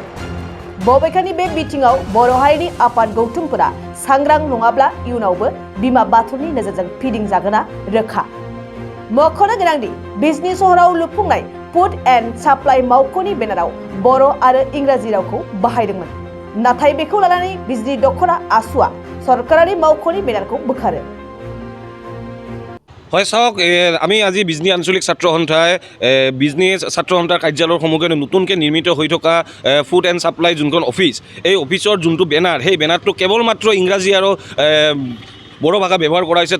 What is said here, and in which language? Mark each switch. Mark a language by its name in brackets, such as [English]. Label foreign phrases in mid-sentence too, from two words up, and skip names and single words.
[Bodo] बबेखानि बे बिथिङाव बर' हारिनि आफाद गौथुमफोरा सांग्रां नङाब्ला इयुनावबो बिमा बाथौनि नोजोरजों फिदिंजागोना रोखा। मख'नो गोनांदि बिजनि सहराव लुफुंनाय [English] food and supply [Bodo] मावख'नि बेनाराव बर' आरो इंराजि रावखौ बाहायदोंमोन। नाथाय बेखौ लानानै बिजनि दखरा आसुआ सरकारारि मावख'नि बेनारखौ बोखारो। [Assamese] হয় চাওক, আমি আজি বিজনী আঞ্চলিক ছাত্ৰ সন্থাই বিজনী ছাত্ৰ সন্থাৰ কাৰ্যালয়ৰ সন্মুখে নতুনকৈ নিৰ্মিত হৈ থকা [English] food and supply [Assamese] যোনখন অফিচ, এই অফিচৰ যোনটো বেনাৰ, সেই বেনাৰটো কেৱল মাত্ৰ ইংৰাজী আৰু বড়ো ভাষা ব্যৱহাৰ কৰা হৈছে।